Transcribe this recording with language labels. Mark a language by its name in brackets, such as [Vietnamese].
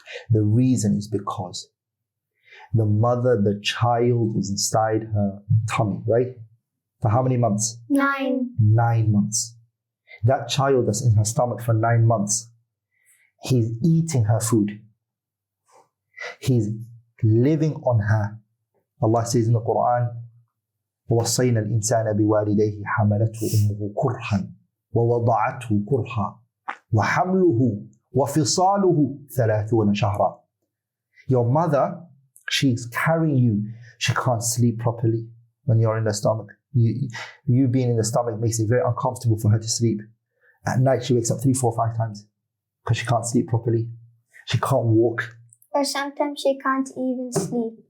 [English] The reason is because the mother, the child is inside her tummy, right? For how many months? 9. 9 months. That child that's in her stomach for 9 months, he's eating her food. He's living on her. Allah says in the Qur'an, [Arabic] وَوَصَّيْنَا الْإِنسَانَ بِوَالِدَيْهِ حَمَلَتْهُ أُمُّهُ كُرْحًا وَوَضَعَتْهُ كُرْحًا وَحَمْلُهُ وَفِصَالُهُ 30 شهرا. [English] Your mother, she's carrying you. She can't sleep properly when you're in the stomach. You being in the stomach makes it very uncomfortable for her to sleep. At night, she wakes up 3, 4, 5 times because she can't sleep properly. She can't walk. Or sometimes she can't even sleep.